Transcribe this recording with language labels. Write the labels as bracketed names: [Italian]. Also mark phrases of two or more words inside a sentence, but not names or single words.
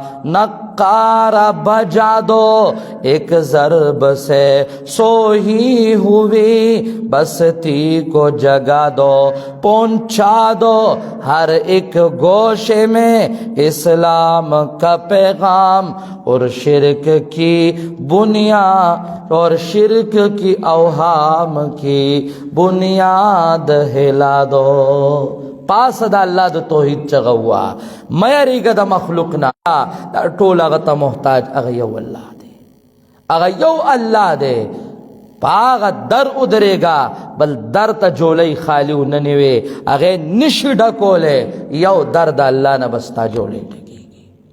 [Urdu] نقارہ بجا دو ایک ضرب سے سوئی ہوئی بستی کو جگا دو پہنچا دو ہر ایک گوشے میں اسلام کا پیغام اور شرک کی بنیاد اور شرک کی اوہام کی بنیاد ہلا دو [Pashto] پاس دا اللہ دا توحید چغوا میریگا دا مخلوقنا دا ټول هغه ته محتاج هغه یو الله دی هغه یو الله دی پاغه در ادریگا بل در ته جولی خالی و ننوی هغه نشی ډکوله یو در دا الله نه بستا جولی ډکیږي